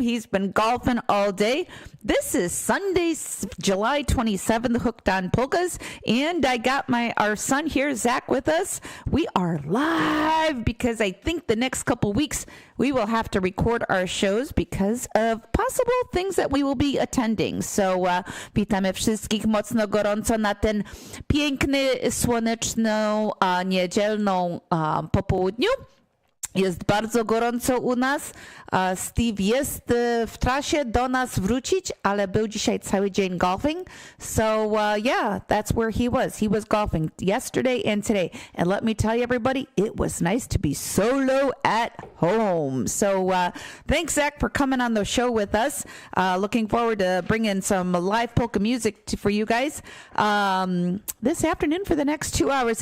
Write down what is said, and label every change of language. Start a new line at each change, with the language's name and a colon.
English: He's been golfing all day. This is Sunday, July 27th, Hooked on Polkas, and I got our son here, Zach, with us. We are live because I think the next couple weeks we will have to record our shows because of possible things that we will be attending.
Polish: So witamy wszystkich mocno gorąco na ten piękny, słoneczną, niedzielną popołudniu. Jest bardzo gorąco u nas. Steve jest w trasie do nas wrócić, ale był dzisiaj cały dzień golfing.
English: So, yeah, that's where he was. He was golfing yesterday and today. And let me tell you, everybody, it was nice to be solo at home. So, thanks, Zach, for coming on the show with us. Looking forward to bringing some live polka music for you guys this afternoon for the next 2 hours.